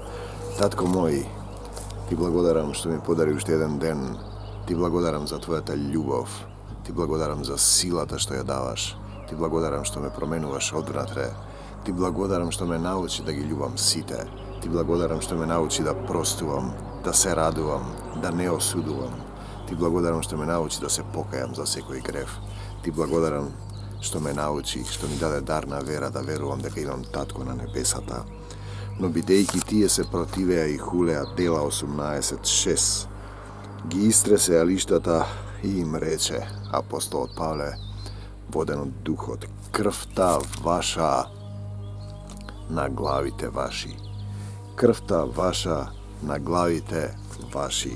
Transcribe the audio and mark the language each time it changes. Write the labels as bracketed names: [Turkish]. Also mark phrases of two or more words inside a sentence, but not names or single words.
[Macedonian] Татко мој, ти благодарам што ми подариш један ден, ти благодарам за твоја та љубав, ти благодарам за силата што је даваш, ти благодарам што ме променуваш одвратре, ти благодарам што ме научи да ги љубам сите, ти благодарам што ме научи да простувам, да се радувам, да не осудувам, ти благодарам што ме научи да се покајам за секој грев, ти благодарам што ме научи, што ми даде дарна вера да верувам дека имам татко на небесата. No бидејќи тие се противеа и хулеа, дела 18:6, ги истресе лиштата и им рече апостолот Павле, воден од духот, крвта ваша на главите ваши. Крвта ваша на главите ваши.